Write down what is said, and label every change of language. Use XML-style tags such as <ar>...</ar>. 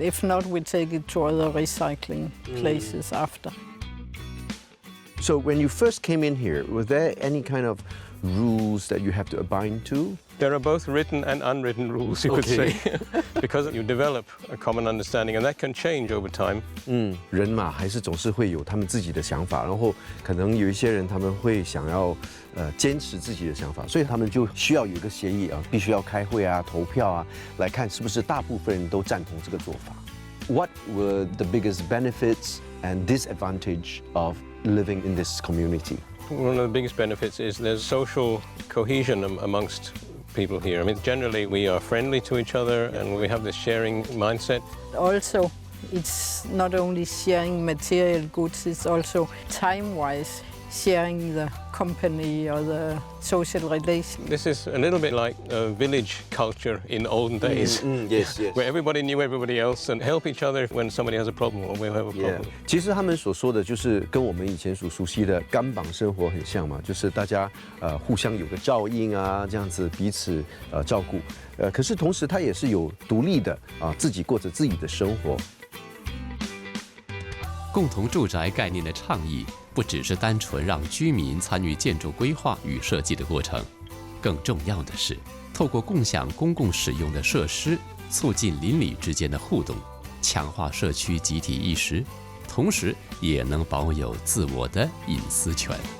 <en>If not, we take it to other recycling places after. So when you first came in here, was there any kind of rules that you have to abide to? There are both written and unwritten rules, you could say, because you develop a common understanding, and that can change over time.</en> <zh>人嘛，还是总是会有他们自己的想法，然后可能有一些人他们会想要坚持自己的想法，所以他们就需要有一个协议啊，必须要开会啊、投票啊，来看是不是大部分人都赞同这个做法。</zh> <en>what were the biggest benefits and disadvantage of living in this community? One of the biggest benefits is there's social cohesion amongst people here. I mean, generally we are friendly to each other and we have this sharing mindset. Also, it's not only sharing material goods, it's also time-wise sharing the company or the social relations. This is a little bit like a village culture in olden days. Yes, yes. Where everybody knew everybody else and help each other when somebody has a problem or we have a problem.</en> <zh>其实他们所说的就是跟我们以前所熟悉的干绑生活很像嘛，就是大家互相有个照应啊，这样子彼此照顾。可是同时他也是有独立的自己过着自己的生活。共同住宅概念的倡议不只是单纯让居民参与建筑规划与设计的过程，更重要的是透过共享公共使用的设施，促进邻里之间的互动，强化社区集体意识，同时也能保有自我的隐私权。</zh>